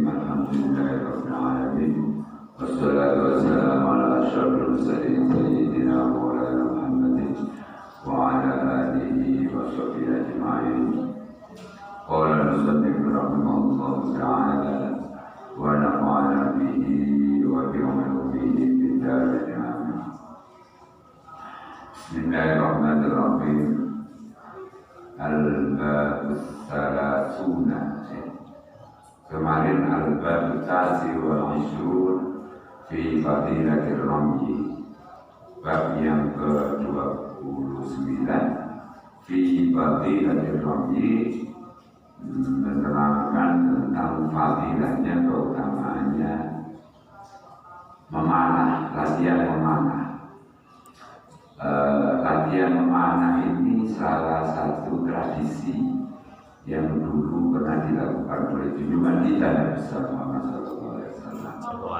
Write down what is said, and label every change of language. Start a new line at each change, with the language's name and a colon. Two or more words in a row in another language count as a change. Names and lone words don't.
Arabic: الحمد لله رب العالمين والصلاة والسلام على أشرف المرسلين سيدنا مولانا محمد وعلى آله وصحبه أجمعين. قال المصنف رحمه الله تعالى ونفعنا به وبعلومه في الدارين آمين. بسم الله الرحمن الرحيم. الباب الثلاثون.
Indonesian: Kemarin
Arabic: الباب التاسع والعشرون في فضيلة الرمي.
Indonesian: Bab yang ke-29
Arabic: في فضيلة الرمي,
Indonesian: menerangkan tentang fadilahnya, keutamaannya memanah, latihan memanah. Latihan memanah ini salah satu tradisi yang dulu pernah dilakukan oleh junjungan kita Nabi Muhammad SAW.